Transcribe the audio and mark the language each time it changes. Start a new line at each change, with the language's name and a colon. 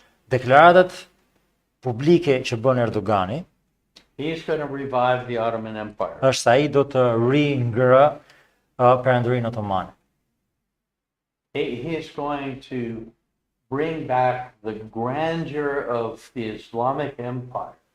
Albanian: Deklaratat publike që bën Erdogani
English: he's going to revive the Ottoman Empire.
Albanian: është se ai do të ringrë Perandërinë Otomane.
English: He's going to bring back the grandeur of the Islamic Empire.